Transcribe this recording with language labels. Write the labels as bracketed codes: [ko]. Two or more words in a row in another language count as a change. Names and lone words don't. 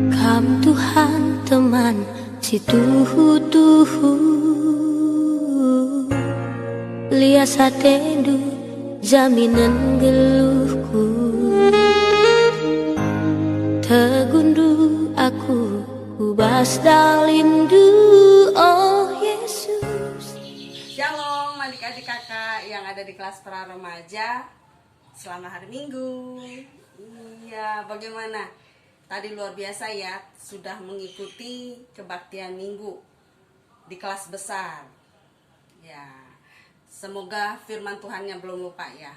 [btx] Kam Tuhan teman si tuhu-tuhu lias hatendu jaminan geluhku. Tegundu aku ubas dalindu, oh Yesus. [id] Shalom adik-adik kakak yang ada di kelas pra remaja. Selamat hari Minggu. Iya, bagaimana? Tadi luar biasa ya, sudah mengikuti kebaktian Minggu di kelas besar. Ya, semoga firman Tuhannya belum lupa ya.